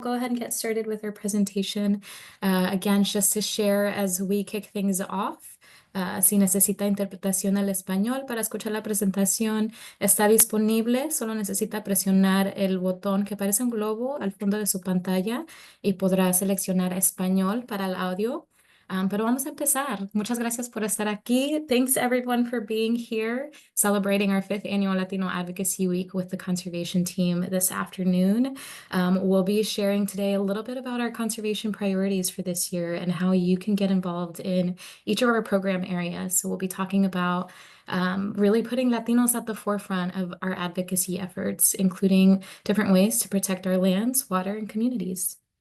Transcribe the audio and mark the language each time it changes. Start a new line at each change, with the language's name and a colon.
English: Go ahead and get started with our presentation. Again, just to share as we kick things off.
Spanish: Si necesita interpretación al español para escuchar la presentación, está disponible. Solo necesita presionar el botón que parece un globo al fondo de su pantalla y podrá seleccionar español para el audio. Pero vamos a empezar. Muchas gracias por estar aquí.
English: Thanks everyone for being here, celebrating our 5th annual Latino Advocacy Week with the conservation team this afternoon. We'll be sharing today a little bit about our conservation priorities for this year and how you can get involved in each of our program areas. So we'll be talking about really putting Latinos at the forefront of our advocacy efforts, including different ways to protect our lands, water, and communities.